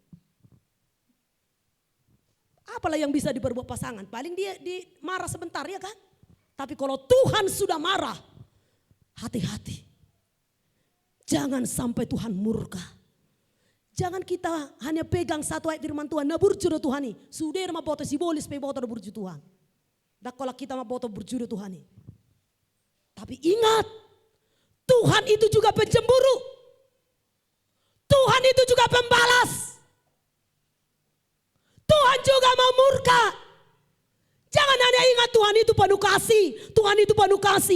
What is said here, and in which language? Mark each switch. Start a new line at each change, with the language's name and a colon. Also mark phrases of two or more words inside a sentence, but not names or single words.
Indonesian: Apalah yang bisa diperbuat pasangan? Paling dia marah sebentar ya kan? Tapi kalau Tuhan sudah marah, hati-hati. Jangan sampai Tuhan murka. Jangan kita hanya pegang satu ayat firman Tuhan.
Batak Toba: Na burjudo Tuhani. Sudah ma boto si bolis pe boto burju Tuhan.
Indonesian: Dan kalau kita
Batak Toba: ma boto burjudo Tuhani.
Indonesian: Tapi ingat, Tuhan itu juga pencemburu. Tuhan Tuhan itu juga pembalas. Tuhan juga mau murka. Jangan hanya ingat Tuhan itu penuh kasih, Tuhan itu penuh kasih.